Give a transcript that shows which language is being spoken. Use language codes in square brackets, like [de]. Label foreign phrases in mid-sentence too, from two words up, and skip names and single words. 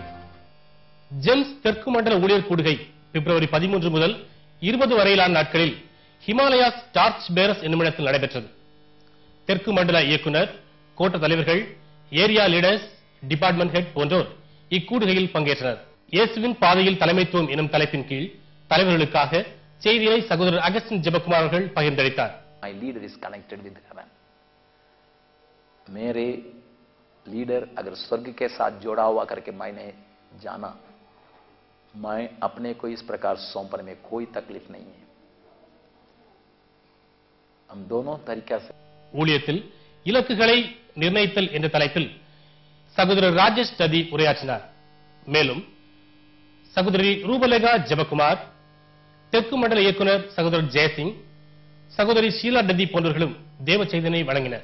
[ta] ஜெம்ஸ் தெற்கு மண்டல ஊழியர் கூடுகை பிப்ரவரி 13 முதல் 20 வரையிலான நாட்களில் ஹிமாலயாஸ் டார்ச் பேரஸ் என்னும் இடத்தில் நடைபெற்றது. தெற்கு மண்டல இயக்குனர், கோட்ட தலைவர்கள், [en] Area Leaders, Department Head [ta] போன்றோர் இக்கூடுகையில் பங்கேற்றனர். இயேசுவின் பாதையில் தலைமைத்துவம் எனும் தலைப்பின் கீழ் தலைவர்களுக்காக செய்தியை சகோதரர் அகஸ்டின் ஜெபக்குமார் அவர்கள் பகிர்ந்தளித்தார். [en] My leader is connected with heaven. [hi] मेरे लीडर अगर स्वर्ग के साथ जोड़ा हुआ करके मैंने जाना, मैं अपने को इस प्रकार सौंपने में कोई तकलीफ नहीं है. हम दोनों तरीका से [ta] ஊழியத்தில் இலக்குகளை நிர்ணயித்தல் என்ற தலைப்பில் சகோதரர் ராஜேஷ் ததி உரையாற்றினார். மேலும் சகோதரி ரூபலேகா ஜெபக்குமார், தெற்கு மண்டல இயக்குனர் சகோதரர் ஜெயசிங், சகோதரி ஷீலா ததி போன்றவர்களும் தேவ செய்தியை வழங்கினர்.